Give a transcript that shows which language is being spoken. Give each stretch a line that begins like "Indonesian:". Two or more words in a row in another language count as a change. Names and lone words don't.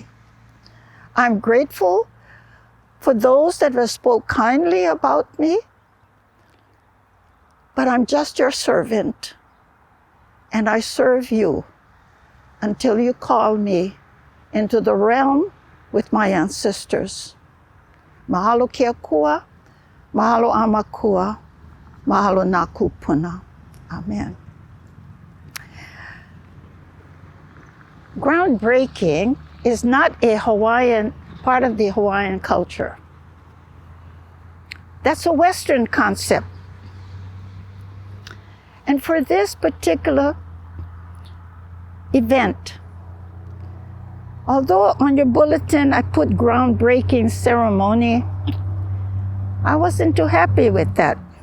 English: I'm grateful for those that have spoke kindly about me, but I'm just your servant, and I serve you until you call me into the realm with my ancestors.
Hawaiian: Mahalo ke akua, mahalo amakua, mahalo na kupuna.
English: Amen. Groundbreaking is not a Hawaiian, part of the Hawaiian culture. That's a Western concept. And for this particular event, although on your bulletin I put groundbreaking ceremony, I wasn't too happy with that.